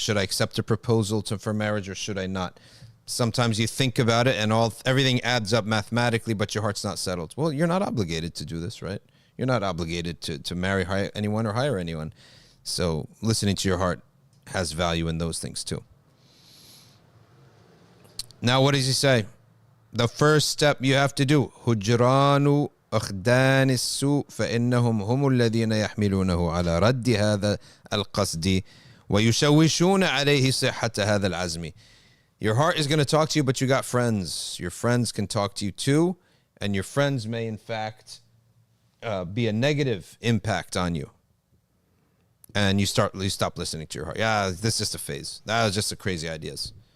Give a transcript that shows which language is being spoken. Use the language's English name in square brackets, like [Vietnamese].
[English] Should I accept a proposal for marriage or should I not? Sometimes you think about it and everything adds up mathematically, but your heart's not settled. Well, you're not obligated to do this, right? You're not obligated to marry anyone or hire anyone. So listening to your heart has value in those things too. Now, what does he say? The first step you have to do, [Arabic] هجران أخدان السوء فإنهم هم الذين يحملونه على رد هذا القصد ويشوشون عليه صحة هذا العزم. [English] Your heart is going to talk to you, but you got friends. Your friends can talk to you too, and your friends may in fact be a negative impact on you. And you stop listening to your heart. Yeah, this is just a phase. That was just the crazy ideas.